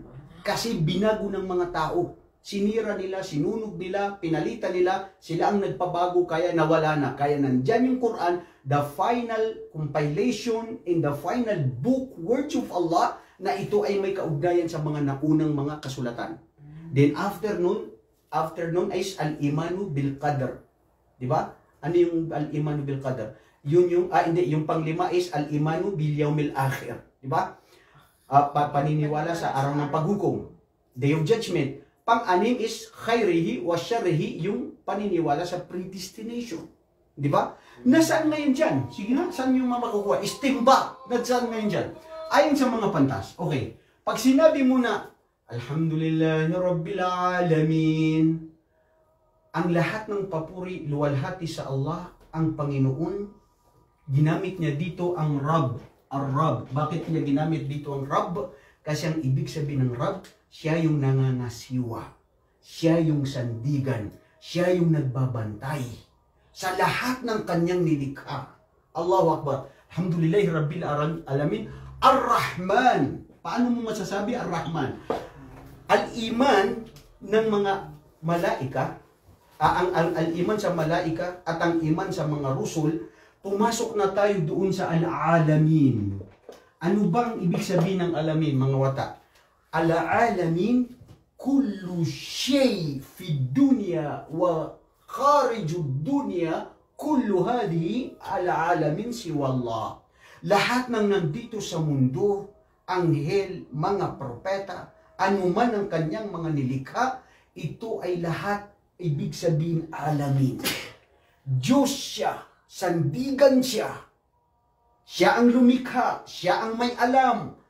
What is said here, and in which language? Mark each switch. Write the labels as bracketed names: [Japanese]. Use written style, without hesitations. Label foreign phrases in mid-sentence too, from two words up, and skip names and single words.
[Filipino] Kasi binago ng mga tao. Sinira nila, sinunog nila, pinalitan nila, sila ang nagpabago kaya nawala na. Kaya nandyan yung Quran, [English] the final compilation in the final book, words of Allah, [Filipino] na ito ay may kaugnayan sa mga naunang mga kasulatan. [English] Then after [Filipino] nun is [Arabic] الإيمان بالقدر. [Filipino] Di ba? Ano yung [Arabic] الإيمان بالقدر? [Filipino] Yun yung, yung panglima is [Arabic] الإيمان باليوم الآخر. [Filipino] Di ba? Paniniwala sa araw ng paghukom, [English] Day of Judgment. [Filipino] Pang-anim is [Arabic] خيره وشره, [Filipino] yung paniniwala sa predestination. Di ba? Nasaan ngayon dyan? Sige na, saan yung makukuha? Istimba. Nasaan ngayon dyan? Ayon sa mga pantas. Okay. Pag sinabi mo na, [Arabic] الحمد لله رب العالمين, [Filipino] ang lahat ng papuri, luwalhati sa Allah, ang Panginoon, ginamit niya dito ang Rabb. Ar-Rabb. Bakit niya ginamit dito ang Rabb? Kasi ang ibig sabihin ng Rabb, siya yung nangangasiwa. Siya yung sandigan. Siya yung nagbabantay sa lahat ng kanyang nilikha. [Arabic] الله أكبر. الحمد لله رب العالمين. [Filipino] Ar-Rahman. Paano mo masasabi Ar-Rahman? Al-iman ng mga malaika, ang al-iman sa malaika at ang iman sa mga rusul, pumasok na tayo doon sa al-alamin. Ano bang ibig sabihin ng alamin, mga wata? [Arabic] العالمين كل شيء في الدنيا وخارج الدنيا كل هذه العالمين سوى الله. [Filipino] Lahat ng nandito sa mundo, anghel, mga propeta, anuman ang kanyang mga nilikha, ito ay lahat ibig sabihin alamin. Diyos siya, sandigan siya. Siya ang lumikha, siya ang may alam.